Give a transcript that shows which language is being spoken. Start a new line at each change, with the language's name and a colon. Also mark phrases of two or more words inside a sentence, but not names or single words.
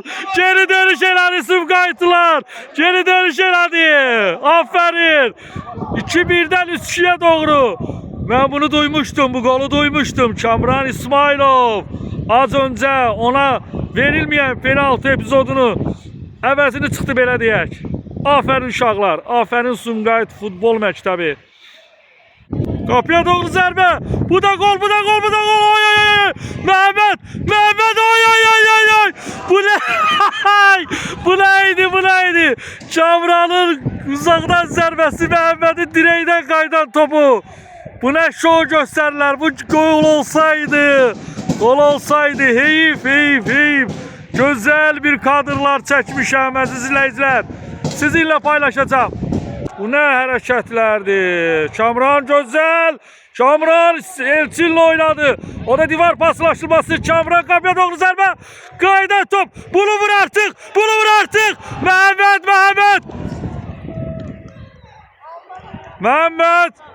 Azerbaijani: Geri dönüş elədi Sumqayıtlılar. Geri dönüş elədi. Aferin. 2-1'den 3-2'ye doğru.
Turkish: Ben bunu duymuştum. Bu golü duymuştum. Kamran İsmailov az önce ona verilmeyen penaltı epizodunu
Azerbaijani: əvəzini çıxdı belə deyək. Aferin uşaqlar. Aferin Sumqayıt futbol məktəbi. Kapıya doğru zərbə. Bu da gol. Oy. Mehmet. Oy.
Turkish: Bu neydi? Kamranın uzaktan zərbəsi Mehmet'in direğinden qaydan topu. Bu ne şov gösterdiler. Bu gol olsaydı.
Azerbaijani: Heyif.
Turkish: Güzel bir
Azerbaijani: kadrlar çəkmişəm əziz izləyicilər.
Turkish: Sizinle paylaşacağım. Bu ne hareketlerdi. Kamran güzel. Kamran Elçin'le oynadı.
Azerbaijani: O da divar paslaştırması. Kamran kapıya doğru zərbə. Qaydan top.
Turkish: Bunu vur artık.
Azerbaijani: Mehmet.